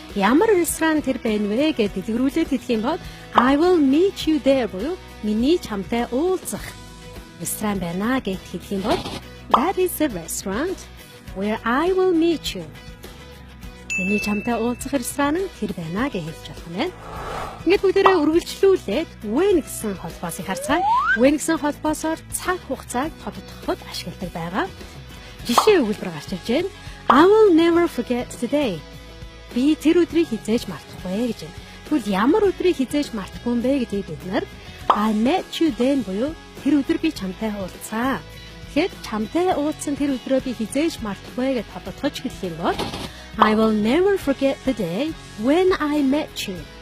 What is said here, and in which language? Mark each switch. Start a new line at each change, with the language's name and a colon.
Mongolian: Ямар ресторан тэр байна вэ гэж дэлгэрүүлээд хэлэх юм бол
English: I will meet you there
Mongolian: буюу миний чамтай уулзах ресторан байна гэж хэлэх юм бол
English: that is a restaurant where I will meet you.
Mongolian: Миний чамтай уулзах ресторан нь тэр байна гэж хэлж байна. Ингээд бүгдээрээ үргэлжлүүлээд when гэсэн холбоосыг харцгаая. When гэсэн холбоосоор цаг хугацааг тодтогоход ашигладаг байгаа. Жишээ өгүүлбэр гарч ирж байна.
English: I will never forget today.
Mongolian: Би тэр өдрийг хизээж мартахгүй гэж байна. Тэгвэл ямар өдрийг хизээж мартахгүй юм бэ гэдгийг бид нар
English: I met you then
Mongolian: буюу тэр өдөр би чамтай уулзсан. Тэгэхээр чамтай уулзсан тэр өдрөө би хизээж мартахгүй гэж тодтогож хэлэх юм бол
English: I will never forget the day when I met you.